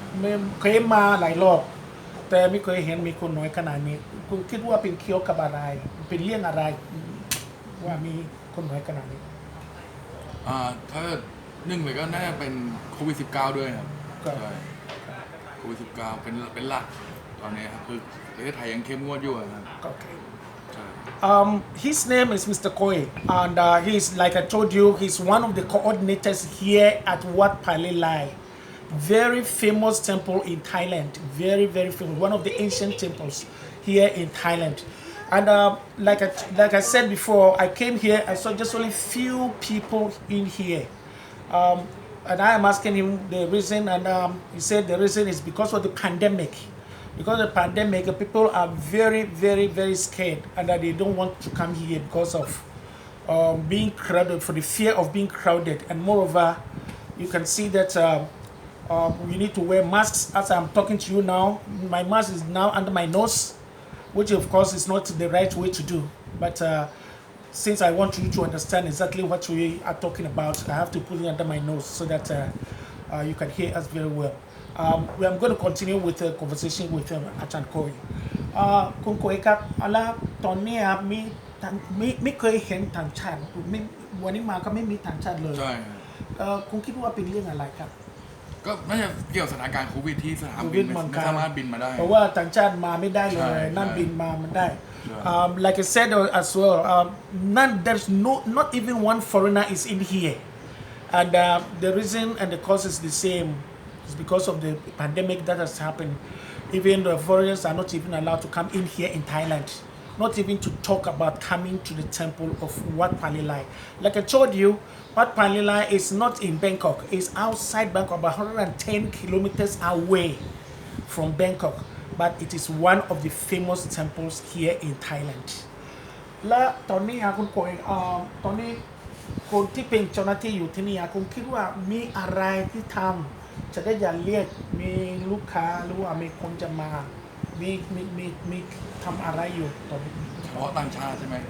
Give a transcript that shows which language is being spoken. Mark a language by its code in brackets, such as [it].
[th] ไม่เคยมาหลายรอบแต่ไม่เคยเห็นมีคนน้อยขนาดนี้คุณคิดว่าเป็นเกี่ยวกับอะไรเป็นเรื่องอะไรว่ามีคนน้อยขนาดนี้ ถ้าหนึ่งเลยก็น่าจะเป็นโควิด -19 ด้วยครับ ครับ ใช่โควิด -19 เป็นหลักตอนนี้ครับคือประเทศไทยยังเข้มงวดอยู่ครับ [en] Okay. [th] ใช่ [en] His name is Mr. Koi, and he's, like I told you, he's one of the coordinators here at Wat Palilai. Very famous temple in Thailand. Very, very famous. One of the ancient temples here in Thailand. And like I said before, I came here, I saw just only few people in here. And I am asking him the reason, and he said the reason is because of the pandemic. Because of the pandemic, people are very, very, very scared, and that they don't want to come here because of being crowded, for the fear of being crowded. And moreover, you can see that you need to wear masks. As I'm talking to you now, my mask is now under my nose, which of course is not the right way to do. But since I want you to understand exactly what we are talking about, I have to put it under my nose so that you can hear us very well. I'm going to continue with the conversation with Achan Koi. [th] คุณโกยครับแล้วตอนนี้มีไม่เคยเห็นต่างชาติไม่วันนี้มาก็ไม่มีต่างชาติเลย ใช่ครับ คุณคิดว่าเป็นเรื่องอะไรครับ ก็น่าจะเกี่ยวกับสถานการณ์โควิดที่สนาม โค บิ วิ น ด ไม่สามารถบินมาได้ เพราะว่าต่างชาติมาไม่ได้เลย ใช่ นั่นบินมามันได้ ใช่ [en] like I said as well, there's not even one foreigner is in here, and the reason and the cause is the same. It's because of the pandemic that has happened. Even the foreigners are not even allowed to come in here in Thailand, not even to talk about coming to the temple of Wat Palilai. Like I told you, Wat Palilai is not in Bangkok. It's outside Bangkok, about 110 kilometers away from Bangkok. But it is one of the famous temples here in Thailand. [th] และตอนนี้คุณโกยตอนนี้คนที่เป็นเจ้าหน้าที่อยู่ที่นี่คุณคิดว่ามีอะไรที่ทำจะได้อย่าเรียกมีลูกค้าหรือว่ามีคนจะมามีทำอะไรอยู่ตอนนี้ เฉพาะต่างชาติใช่ไหม